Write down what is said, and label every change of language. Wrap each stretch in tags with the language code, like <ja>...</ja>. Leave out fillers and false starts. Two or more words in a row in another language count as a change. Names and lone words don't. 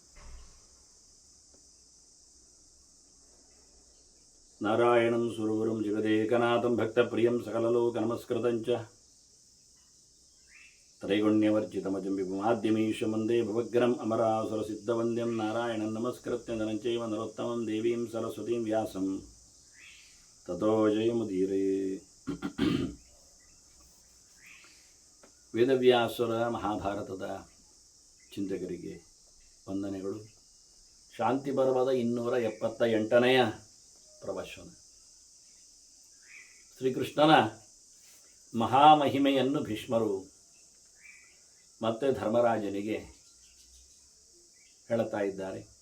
<sa>नारायणं सुरगुरुं जगदेकनाथं भक्तप्रियं सकललोकनमस्कृतं च त्रैगुण्यवर्जितमजं विपुमाद्यमीशं वन्दे भवग्रम् अमरासुरसिद्धवन्द्यं नारायणं नमस्कृत्य नरं चैव नरोत्तमं देवीं सरस्वतीं व्यासं ततो जयमुदीरये।</sa> <kn>ವೇದವ್ಯಾಸರ ಮಹಾಭಾರತದ ಚಿಂತಕರಿಗೆ ವಂದನೆಗಳು. ಶಾಂತಿ ಪರ್ವದ 278ನೆಯ ಪ್ರವಚನ. ಶ್ರೀಕೃಷ್ಣನ ಮಹಾಮಹಿಮೆಯನ್ನು ಭೀಷ್ಮರು ಮತ್ತೆ ಧರ್ಮರಾಜನಿಗೆ ಹೇಳುತ್ತಾ ಇದ್ದಾರೆ.</kn>